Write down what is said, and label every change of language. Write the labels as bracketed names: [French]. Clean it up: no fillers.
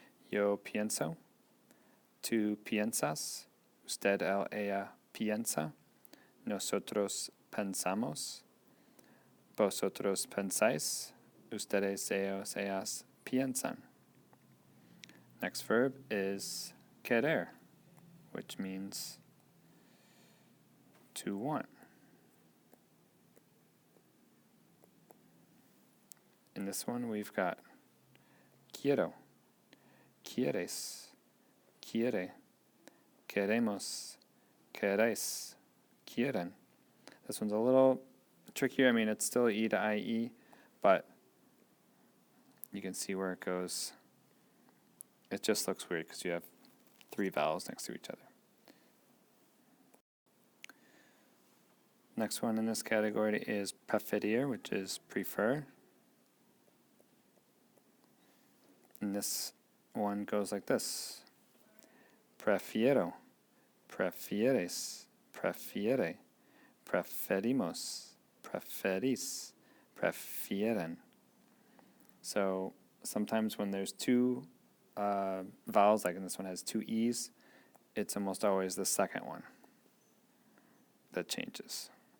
[Spanish] Yo pienso, tú piensas, usted ella piensa, nosotros pensamos, vosotros pensáis, ustedes ellos ellas piensan. [English] Next verb is querer, which means to want. In this one, we've got [Spanish] quiero, quieres, quiere, queremos, queréis, quieren. [English] This one's a little trickier. I mean, it's still E to IE, but you can see where it goes. It just looks weird because you have 3 vowels next to each other. Next one in this category is preferir, which is prefer. And this one goes like this. [Spanish] Prefiero, prefieres, prefiere, preferimos, preferís, prefieren. [English] So sometimes when there's 2 vowels, like in this one has 2 E's, it's almost always the second one that changes.